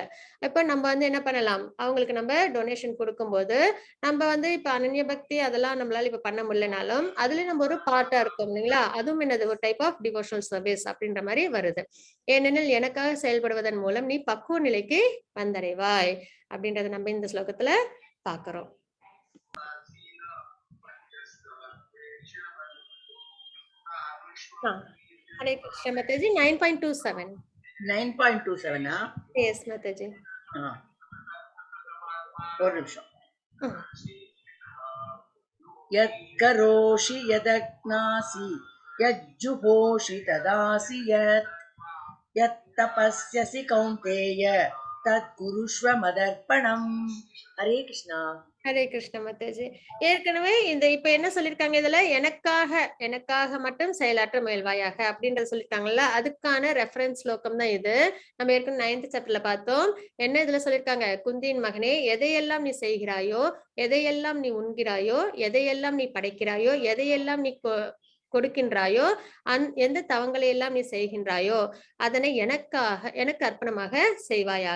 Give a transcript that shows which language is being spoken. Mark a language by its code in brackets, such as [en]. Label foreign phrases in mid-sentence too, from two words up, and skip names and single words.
[ta] இப்ப நம்ம வந்து என்ன பண்ணலாம், அவங்களுக்கு நம்ம டொனேஷன் கொடுக்கும்போது நம்ம வந்து இப்ப அனன்ய பக்தி அதெல்லாம் நம்மளால இப்ப பண்ண முடியலனாலும் அதுல நம்ம ஒரு பார்ட்டா இருக்கோம் இல்லைங்களா, அதுவும் என்னது ஒரு [en] type of devotional service [ta] அப்படின்ற மாதிரி வருது. ஏனெனில் எனக்காக செயல்படுவதன் மூலம் நீ பக்குவ நிலைக்கு வந்தடைவாய் அப்படின்றத நம்ம இந்த ஸ்லோகத்துல பாக்குறோம். [hi] हरे कृष्ण माताजी 9.27. 9.27 यस माताजी. [ta] ஒரு நிமிஷம். [sa] यत्करोषि यदज्ञासि यज्जुहोषि तदासि यत्तपस्यसि कौन्तेय तत्कुरुष्व मदर्पणम्. [hi] हरे कृष्णा. [ta] ஹரே கிருஷ்ண மாதாஜி. ஏற்கனவே இப்ப என்ன சொல்லிருக்காங்க, இதுல எனக்காக மட்டும் செயலாற்ற முயல்வாயாக அப்படின்றத சொல்லிருக்காங்கல்ல, அதுக்கான ரெஃபரன்ஸ் ஸ்லோகம் தான் இது. நம்ம ஏற்கனவே 9th சாப்டர்ல பார்த்தோம். என்ன இதுல சொல்லிருக்காங்க, குந்தியின் மகனே எதையெல்லாம் நீ செய்கிறாயோ, எதையெல்லாம் நீ உண்கிறாயோ, எதையெல்லாம் நீ படைக்கிறாயோ, எதையெல்லாம் நீ கொடுக்கின்றாயோ, எந்த தவங்களை எல்லாம் நீ செய்கின்றாயோ அதனை எனக்கு அர்ப்பணமாக செய்வாயாக.